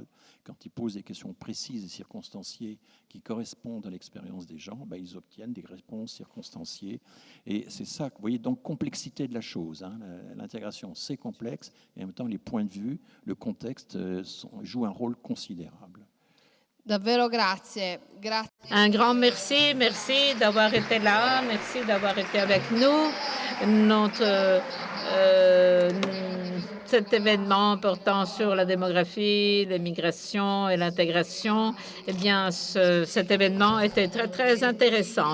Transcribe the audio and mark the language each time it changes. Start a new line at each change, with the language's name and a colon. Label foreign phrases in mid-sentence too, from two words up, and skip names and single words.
French: Quand ils posent des questions précises et circonstanciées qui correspondent à l'expérience des gens, ben, ils obtiennent des réponses circonstanciées. Et c'est ça, vous voyez, donc complexité de la chose. Hein. L'intégration, c'est complexe, et en même temps, les points de vue, le contexte jouent un rôle considérable.
Italian: Davvero grazie. Grazie.
French: Un grand merci, merci d'avoir été là, merci d'avoir été avec nous. Cet événement portant sur la démographie, l'immigration et l'intégration, eh bien, cet événement était très, très intéressant.